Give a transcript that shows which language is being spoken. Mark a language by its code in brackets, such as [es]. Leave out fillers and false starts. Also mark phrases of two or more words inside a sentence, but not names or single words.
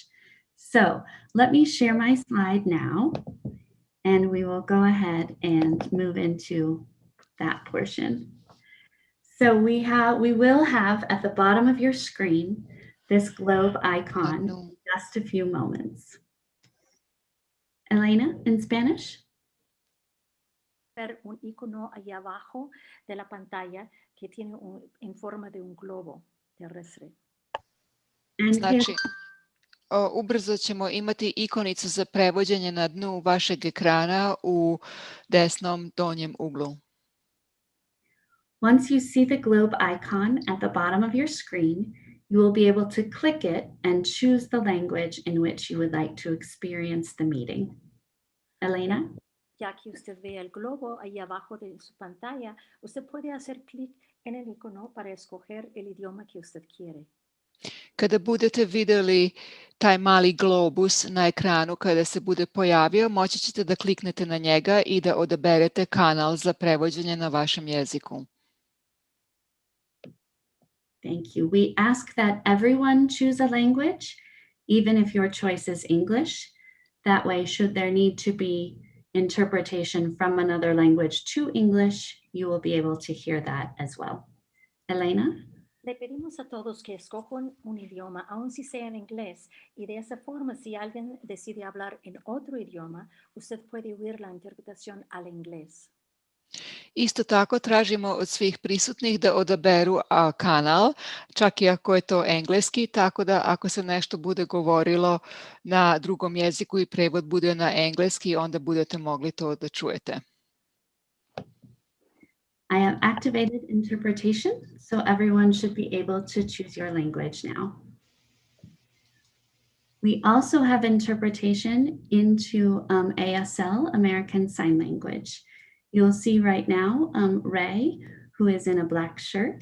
[en] So let me share my slide now, and we will go ahead and move into that portion. So we will have at the bottom of your screen this globe icon in just a few moments. Elena, in Spanish? [es] Ver un icono allá abajo de la pantalla que tiene en forma de un globo terrestre. [sr] Znači, ubrzo ćemo imati ikonicu za prevođenje na dnu vašeg ekrana u desnom donjem uglu. [en] Once you see the globe icon at the bottom of your screen, you will be able to click it and choose the language in which you would like to experience the meeting. Elena? [es] Ya que usted ve el globo ahí abajo de su pantalla, usted puede hacer clic en el icono para escoger el idioma que usted quiere. [sr] Kada budete vidjeli taj mali globus na ekranu kada se bude pojavio, moći ćete da kliknete na njega i da odaberete kanal za prevođenje na vašem jeziku. [en] Thank you. We ask that everyone choose a language, even if your choice is English. That way, should there need to be interpretation from another language to English, you will be able to hear that as well. Elena? [es] Le pedimos a todos que escojan un idioma, aun si sea en inglés, y de esa forma, si alguien decide hablar en otro idioma, usted puede oír la interpretación al inglés. [sr] Isto tako tražimo od svih prisutnih da odaberu kanal, čak i ako je to engleski, tako da ako se nešto bude govorilo na drugom jeziku i prevod bude na engleski, onda budete mogli to da čujete. [en] I have activated interpretation, so everyone should be able to choose your language now. We also have interpretation into ASL, American Sign Language. You'll see right now Ray, who is in a black shirt.